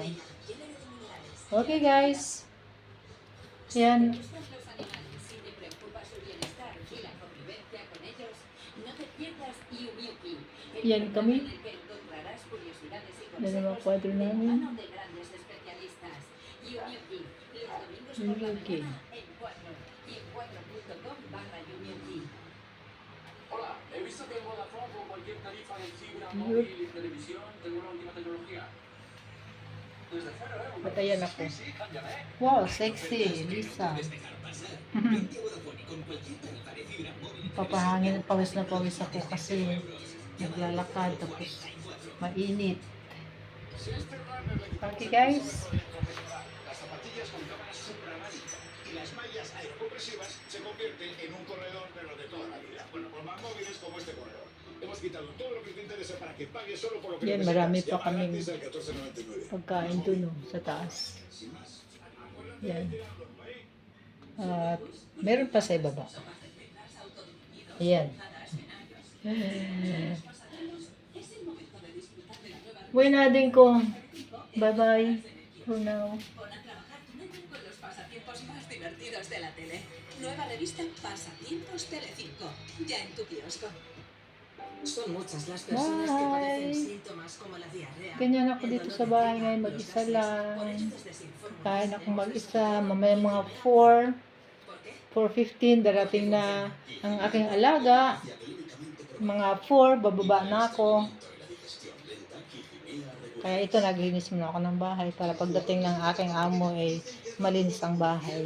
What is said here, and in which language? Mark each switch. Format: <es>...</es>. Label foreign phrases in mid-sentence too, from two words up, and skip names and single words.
<en>Okay guys. Yan.</en> <tl>Yan kami. Yan ang mga kwadro namin. Yumyuki.</tl> <es>Hola, he visto que en Vodafone con cualquier tarifa de fibra móvil y televisión tengo la última tecnología. Desde cero euros.</es> <tl>Patayan ako.</tl> <es>Sí, cámbiame.</es> <en>Wow, sexy. Lisa.</en> <tl>Papahangin at pawis na pawis ako kasi naglalakad tapos mainit.</tl> <en>Okay guys.</en> <es>Las zapatillas con cámaras supramatic y las mallas aerocompresivas se convierten en un corredor pero de toda la vida. Bueno, por más móviles como este corredor. Hemos quitado todo lo que te interesa para que pagues solo por lo que</es> <tl>Yan,</tl> <es>necesitas.</es> <tl>marami pa</tl> <es>Llama</es> <tl>kaming</tl> <es>gratis al 1499.</es> <tl>pagkain dun sa taas. Yan. At meron pa sa ibaba. Ayan. Buena din ko.</tl> <en>Bye-bye for now.</en> <es>Pon a trabajar tu mente con los pasatiempos más divertidos de la tele. Nueva revista Pasatiempos Telecinco. Ya en tu kiosco. Son muchas las personas que padecen</es> <en>Bye!</en> <es>síntomas como la diarrea.</es> <tl>Ganyan ako dito sa bahay ngayon, mag-isa lang. Kain ako mag-isa, mamaya mga 4:15, darating na ang aking alaga. Mga 4, bababa na ako. Kaya ito, naglinis muna ako ng bahay para pagdating ng aking amo ay malinis ang bahay.</tl>